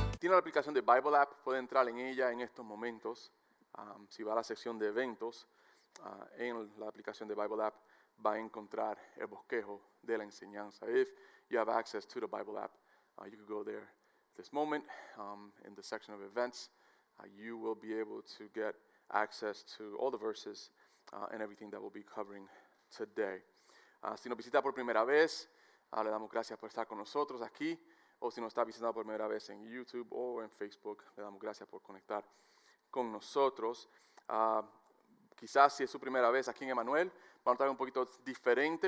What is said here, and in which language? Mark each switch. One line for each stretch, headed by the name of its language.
Spanish: la aplicación de Bible App, puede entrar en ella en estos momentos. Si va a la sección de eventos, en la aplicación de Bible App va a encontrar el bosquejo de la enseñanza.
English: If you have access to the Bible App, you can go there this moment in the section of events. You will be able to get access to all the verses and everything that we'll be covering today.
Spanish: Si nos visita por primera vez, le damos gracias por estar con nosotros aquí. O si nos está visitando por primera vez en YouTube o en Facebook, le damos gracias por conectar con nosotros. Quizás si es su primera vez aquí en Emanuel, va a notar un poquito diferente.